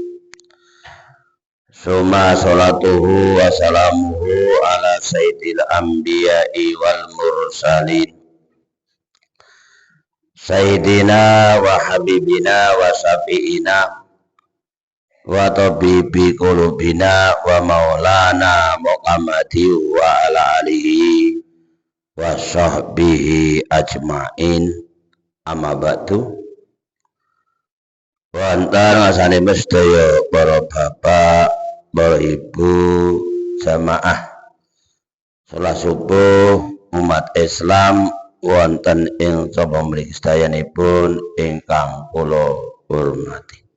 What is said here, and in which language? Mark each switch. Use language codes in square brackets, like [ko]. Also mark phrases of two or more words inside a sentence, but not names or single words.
[ar] ثم صلاته وسلامه على سيد الأنبياء والمرسلين سيدنا وحبيبنا وشفيعنا وطبيب قلوبنا ومولانا محمد وعلى آله وصحبه أجمعين. أما بعد. [jv] Wonten ngasane sedaya para bapak, para ibu, jamaah salat subuh umat Islam wonten ing sapa mriki sedayanipun ingkang kula hormati.